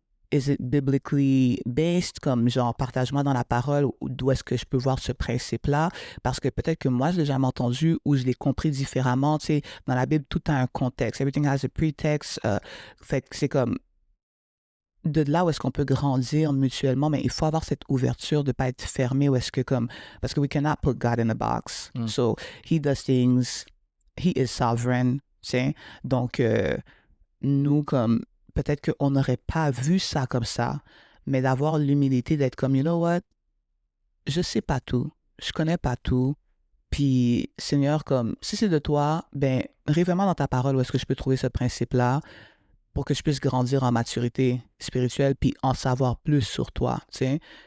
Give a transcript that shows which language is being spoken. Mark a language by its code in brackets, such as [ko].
[en] is it biblically based, [fr] comme, genre, partage-moi dans la parole, ou d'où est-ce que je peux voir ce principe-là, parce que peut-être que moi, je l'ai jamais entendu, ou je l'ai compris différemment, tu sais, dans la Bible, tout a un contexte, [en] everything has a pretext, [fr] fait que c'est comme, de là où est-ce qu'on peut grandir mutuellement, mais il faut avoir cette ouverture de ne pas être fermé, où est-ce que comme, parce que [en] we cannot put God in a box. So, he does things, he is sovereign, [fr] tu sais. Donc, nous, comme, peut-être qu'on n'aurait pas vu ça comme ça, mais d'avoir l'humilité d'être comme, [en] you know what, [fr] je sais pas tout, je connais pas tout, puis, Seigneur, comme, si c'est de toi, ben, révèle-moi dans ta parole où est-ce que je peux trouver ce principe-là, pour que je puisse grandir en maturité spirituelle puis en savoir plus sur toi, tu sais.